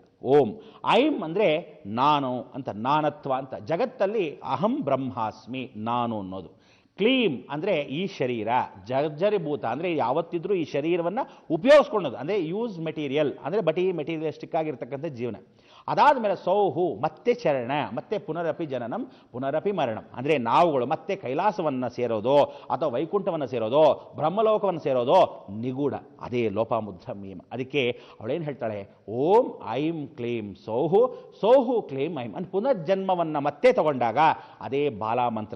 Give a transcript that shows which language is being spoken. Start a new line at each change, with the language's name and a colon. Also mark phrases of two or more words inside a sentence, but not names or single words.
Kannada: ಓಂ. ಐಂ ಅಂದರೆ ನಾನು ಅಂತ, ನಾನತ್ವ ಅಂತ. ಜಗತ್ತಲ್ಲಿ
Sanskrit: ಅಹಂ ಬ್ರಹ್ಮಾಸ್ಮಿ,
Kannada: ನಾನು ಅನ್ನೋದು. ಕ್ಲೀಂ ಅಂದರೆ ಈ ಶರೀರ ಜರ್ಜರಿಭೂತ, ಅಂದರೆ ಯಾವತ್ತಿದ್ರೂ ಈ ಶರೀರವನ್ನು ಉಪಯೋಗಿಸ್ಕೊಳ್ಳೋದು, ಅಂದರೆ
English: use material,
Kannada: ಅಂದರೆ ಬಟಿ ಮೆಟೀರಿಯಲಿಸ್ಟಿಕ್ ಆಗಿರ್ತಕ್ಕಂಥ ಜೀವನ. ಅದಾದ ಮೇಲೆ ಸೌಹು ಮತ್ತೆ ಚರಣ, ಮತ್ತೆ
Sanskrit: ಪುನರಪಿ ಜನನಂ ಪುನರಪಿ ಮರಣಂ.
Kannada: ಅಂದರೆ ನಾವುಗಳು ಮತ್ತೆ ಕೈಲಾಸವನ್ನು ಸೇರೋದು ಅಥವಾ ವೈಕುಂಠವನ್ನು ಸೇರೋದು, ಬ್ರಹ್ಮಲೋಕವನ್ನು ಸೇರೋದು ನಿಗೂಢ. ಅದೇ ಲೋಪಾಮುದ್ಧ ಮೀಮ. ಅದಕ್ಕೆ ಅವಳೇನು ಹೇಳ್ತಾಳೆ,
Sanskrit: ಓಂ ಐಂ ಕ್ಲೀಂ ಸೌಹು, ಸೌಹು ಕ್ಲೀಂ ಐಂ
Kannada: ಅಂತ ಪುನರ್ಜನ್ಮವನ್ನು ಮತ್ತೆ ತಗೊಂಡಾಗ ಅದೇ ಬಾಲಾಮಂತ್ರ.